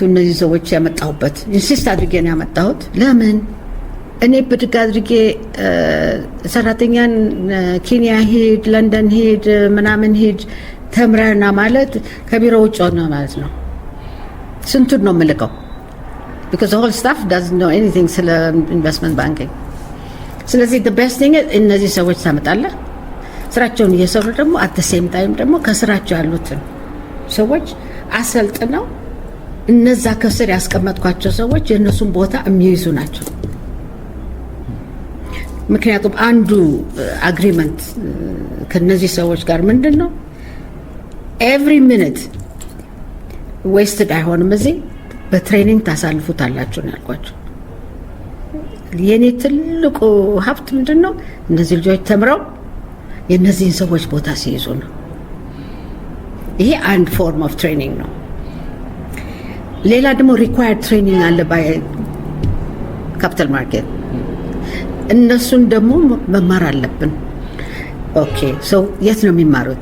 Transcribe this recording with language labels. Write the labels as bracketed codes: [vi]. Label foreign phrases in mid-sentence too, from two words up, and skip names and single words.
[am] እነዚህ ሰዎች ያመጣሁበት ኢንሲስት አድርጌ ነው ያመጣሁት። ለምን እኔ ብድግ አድርጌ ሰራተኛን ኬንያ ሂድ፣ ለንደን ሂድ፣ ምናምን ሂድ ተምረና ማለት ከቢሮ ውጭ ሆነ ማለት ነው። ስንቱን ነው የምልከው? [en] because the whole staff doesn't know anything [am] ስለ [en] investment banking። [am] ስለዚህ [en] the best thing [am] እነዚህ ሰዎች ታመጣለህ፣ ስራቸውን እየሰሩ ደግሞ [en] at the same time [am] ደግሞ ከስራቸው ያሉትን ሰዎች አሰልጥነው እነዛ ከስር ያስቀመጥኳቸው ሰዎች የእነሱን ቦታ የሚይዙ ናቸው። ምክንያቱም አንዱ አግሪመንት ከነዚህ ሰዎች ጋር ምንድን ነው [en] every minute wasted [am] አይሆንም። እዚህ በትሬኒንግ ታሳልፉታላችሁ ነው ያልኳቸው። የኔ ትልቁ ሀብት ምንድን ነው? እነዚህ ልጆች ተምረው የእነዚህን ሰዎች ቦታ ሲይዙ ነው። ይሄ አንድ [en] form of training [am] ነው። ሌላ ደግሞ [en] required training [am] አለ [en] by capital market። [am] እነሱን ደግሞ መማር አለብን። ኦኬ ሰው የት ነው የሚማሩት?